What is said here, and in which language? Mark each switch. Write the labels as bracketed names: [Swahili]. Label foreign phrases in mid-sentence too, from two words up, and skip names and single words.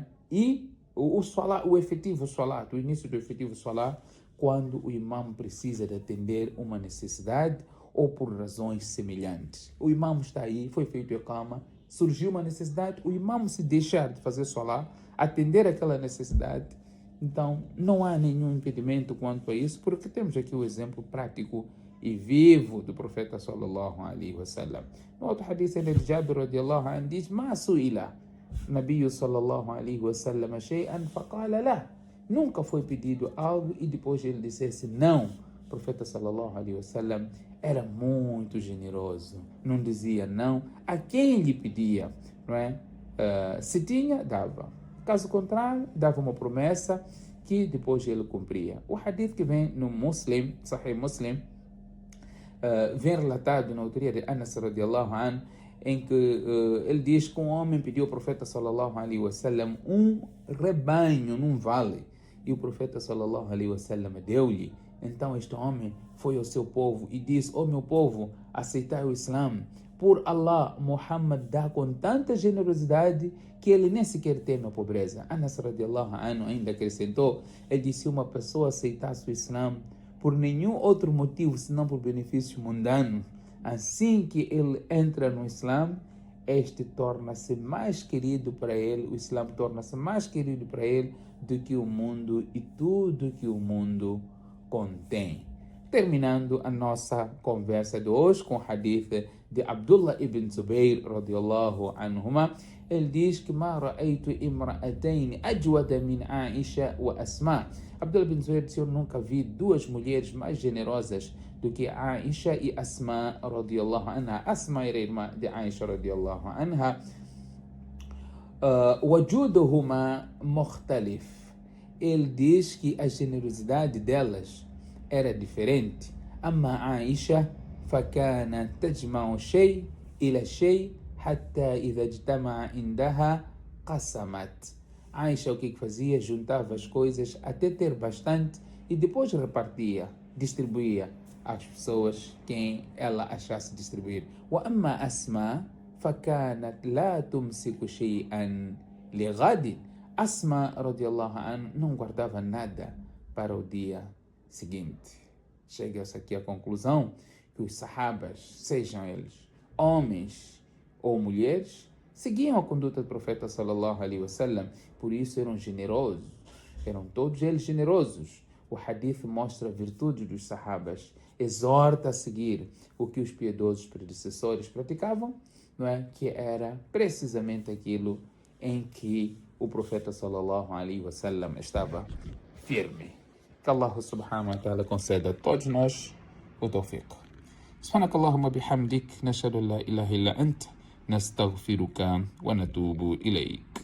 [Portuguese] E o salah, o efetivo salat, o início do efetivo salah, quando o imam precisa de atender uma necessidade ou por razões semelhantes. O imam está aí, foi feito o iqama, surgiu uma necessidade, o imam se deixar de fazer salah, atender aquela necessidade, então não há nenhum impedimento quanto a isso, porque temos aqui o exemplo prático e vivo do profeta [Arabic] صلى الله عليه وسلم. [Portuguese] No outro hadith de Jabir [Arabic] رضي الله عنه [Portuguese] diz: [Arabic] "ما سئل النبي صلى الله عليه وسلم شيئا فقال لا." [Portuguese] Nunca foi pedido algo e depois ele dissesse não. O profeta [Arabic] صلى الله عليه وسلم [Portuguese] era muito generoso, não dizia não a quem lhe pedia, não é? Se tinha, dava. Caso contrário, dava uma promessa que depois ele cumpria. O hadith que vem no Muslim, Sahih Muslim, vem relatado na autoria de Anas [Arabic] رضي الله عنه, [Portuguese] em que ele diz que um homem pediu ao profeta [Arabic] صلى الله عليه وسلم [Portuguese] um rebanho num vale, e o profeta [Arabic] صلى الله عليه وسلم [Portuguese] deu-lhe. Então este homem foi ao seu povo e disse: "Ó meu povo, aceitai o Islã. Por Allah, Muhammad dá com tanta generosidade que ele nem sequer teme a pobreza." Anas [Arabic] رضي الله عنه [Portuguese] ainda acrescentou, ele disse: "Se uma pessoa aceitasse o Islã por nenhum outro motivo senão por benefício mundano, assim que ele entra no Islã, este torna-se mais querido para ele, o Islã torna-se mais querido para ele do que o mundo e tudo que o mundo contém." Terminando a nossa conversa de hoje com o hadith de Abdullah ibn Zubayr [Arabic] رضي الله عنهما, ele diz que "ما رأيت امرأتين أجود من عائشة وأسماء." [Portuguese] Abdullah ibn Zubayr disse: "Eu nunca vi duas mulheres mais generosas do que Aisha e Asma [Arabic] رضي الله عنها." [Portuguese] Asma era irmã de Aisha [Arabic] رضي الله عنها. "وجودهما مختلف." [Portuguese] Ele diz que a generosidade delas era diferente. [Arabic] "أما عائشة فكانت تجمع شيء إلى شيء حتى إذا اجتمع عندها قسمت." [Portuguese] Aisha o que fazia? Juntava as coisas até ter bastante e depois repartia, distribuía às pessoas quem ela achasse distribuir. [Arabic] وأما أسماء فكانت لا تمسك شيئا لغد. [Portuguese] Asma [Arabic] رضي الله عنه [Portuguese] não guardava nada para o dia seguinte. Chega-se aqui à conclusão que os sahabas, sejam eles homens ou mulheres, seguiam a conduta do profeta [Arabic] صلى الله عليه وسلم, [Portuguese] por isso eram generosos, eram todos eles generosos. O hadith mostra a virtude dos sahabas, exorta a seguir o que os piedosos predecessores praticavam, não é? Que era precisamente aquilo em que o profeta [Arabic] صلى الله عليه وسلم [Portuguese] estava firme. Que [Arabic] الله سبحانه وتعالى [Portuguese] conceda a todos nós o tawfiq. [Arabic] سبحانك اللهم وبحمدك نشهد أن لا إله إلا أنت نستغفرك ونتوب إليك.